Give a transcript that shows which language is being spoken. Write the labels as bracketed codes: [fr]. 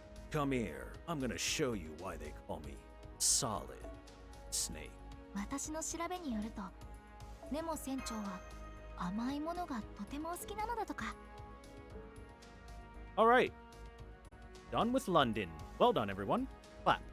[en] Come here. I'm gonna show you why they call me Solid Snake. [ja] 私の調べによると、ネモ船長は甘いものがとても好きなのだとか。 [en] All right. Done with London. Well done, everyone. Clap.